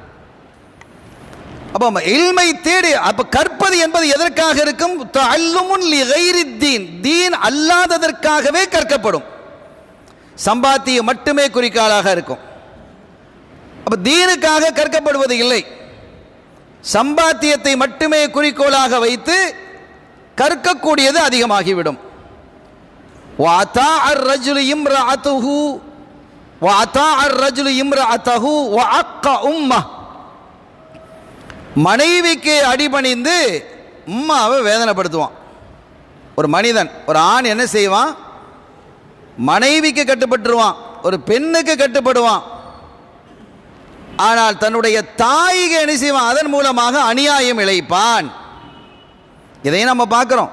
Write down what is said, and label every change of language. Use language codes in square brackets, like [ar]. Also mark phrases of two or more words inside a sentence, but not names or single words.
[ta] அப்போ இல்மை தேடி, அப்போ கற்பது என்பது எதற்காக இருக்கும், [ar] تعلم لغير الدين, [ta] தீன் அல்லாததற்காகவே கற்கப்படும், சம்பாத்தியம் மட்டுமே குறிக்காலாக இருக்கும். அப்போ தீனுக்காக கற்கப்படுவது இல்லை, சம்பாத்தியத்தை மட்டுமே குறிக்கோளாக வைத்து கற்கக்கூடியது அதிகமாகிவிடும். [ar] وَأَطَاعَ الرَّجُلُ امْرَأَتَهُ وَأَطَاعَ الرَّجُلُ امْرَأَتَهُ وَأَقَّ أُمَّهُ. [ta] மனைவிக்கு அடிபணிந்து உம்மாவை வேதனைப்படுத்துவான். ஒரு மனிதன், ஒரு ஆண் என்ன செய்வான்? மனைவிக்கு கட்டுப்பட்டுருவான், ஒரு பெண்ணுக்கு கட்டுப்படுவான். ஆனால் தன்னுடைய தாய்க்கு என்ன செய்வான்? அதன் மூலமாக அநியாயம் இழைப்பான். இதையும் நம்ம பார்க்குறோம்.